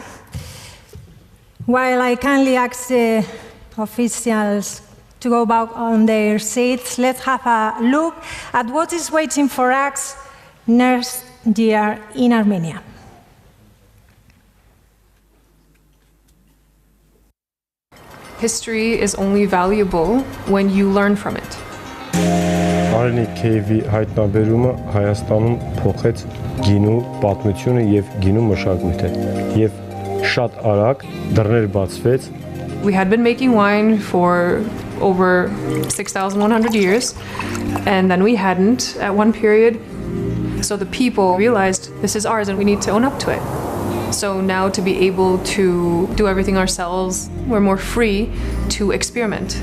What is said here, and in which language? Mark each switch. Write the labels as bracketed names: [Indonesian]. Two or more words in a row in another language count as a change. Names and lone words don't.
[English] While I kindly ask the officials to go back on their seats, let's have a look at what is waiting for us next year in Armenia. History is only valuable when you learn from it. [Armenian] Արենի Քեյվի հայտնաբերումը Հայաստանում փոխեց գինու պատմությունը եւ գինու մշակույթը եւ շատ արագ դռներ բացվեց. [English] We had been making wine for over 6,100 years, and then we hadn't at one period. So the people realized this is ours and we need to own up to it. So now to be able to do everything ourselves, we're more free to experiment.